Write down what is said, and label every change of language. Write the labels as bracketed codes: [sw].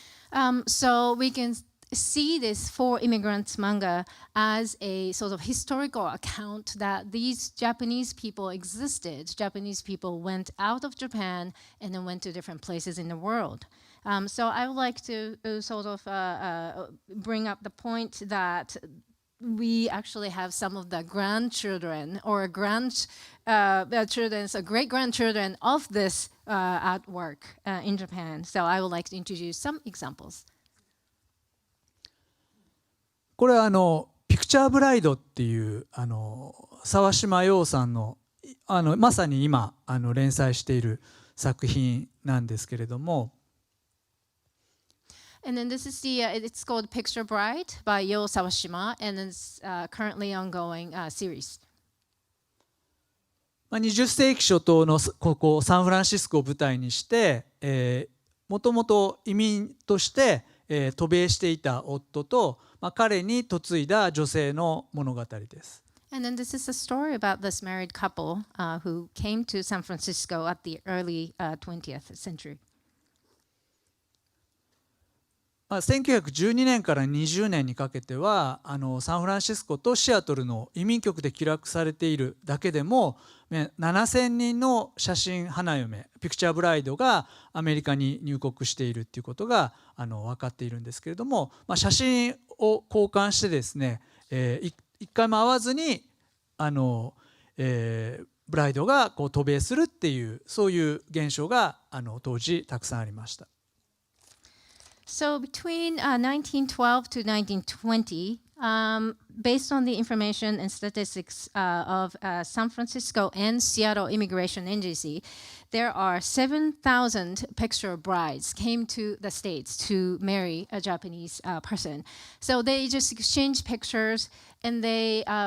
[en] So we can see this For Immigrants manga as a sort of historical account that these Japanese people existed. Japanese people went out of Japan and then went to different places in the world. So I would like to sort of bring up the point that we actually have some of the grandchildren or great-grandchildren of this artwork in Japan. So I would like to introduce some examples. [ja] これはピクチャーブライドっていう沢島陽さんのまさに今連載している作品なんですけれども、 [en] And then this is it's called Picture Bride by Yo Sawashima, and it's currently ongoing series. [ja] 20世紀初頭のここサンフランシスコを舞台にして、もともと移民として、渡米していた夫と、彼に嫁いだ女性の物語です。 [en] And then this is a story about this married couple who came to San Francisco at the early 20th century. [ja] 1912年から20年にかけてはサンフランシスコとシアトルの移民局で記録されているだけでも7000人の写真花嫁ピクチャーブライドがアメリカに入国しているということが分かっているんですけれども、写真を交換してですね、一回も会わずにブライドが渡米するっていうそういう現象が当時たくさんありました。 [en] So between 1912 to 1920, based on the information and statistics of San Francisco and Seattle Immigration Agency, there are 7,000 picture brides came to the States to marry a Japanese person. So they just exchange pictures and they